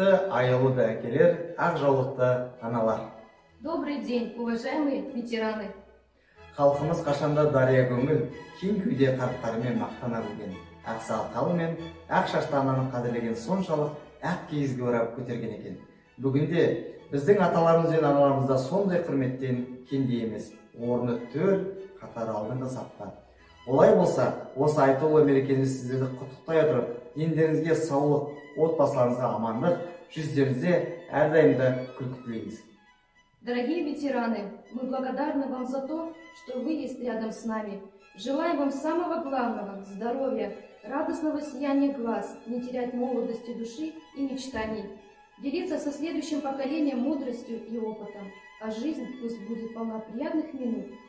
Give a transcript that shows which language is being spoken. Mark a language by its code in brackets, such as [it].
[kk] аяулы әкелер, ақ жаулықты аналар. [ru] Добрый день, уважаемые ветераны. [kk] Халқымыз қашанда дария көңіл, кең кеуде қарттарымен мақтана білген, ақ сақалы мен ақ шашты ананы қадірлеген соншалық ақ киізге орап көтерген екен. Бүгінде біздің аталарымыз бен аналарымызда сондай құрметтен кенде емес, орны төр қатар алдыңғы сапта. Олай болса, осы айтулы мерекемізді сіздерді құттықтай отырып, дендеріңізге саулық, отбасыларыңызға амандық, жүздеріңізде әрдайымда күлкі тілейміз. [ru] Дорогие ветераны, мы благодарны вам за то, что вы есть рядом с нами. Желаем вам самого главного – здоровья, радостного сияния глаз, не терять молодости души и мечтаний, делиться со следующим поколением мудростью и опытом, а жизнь пусть будет полна приятных минут.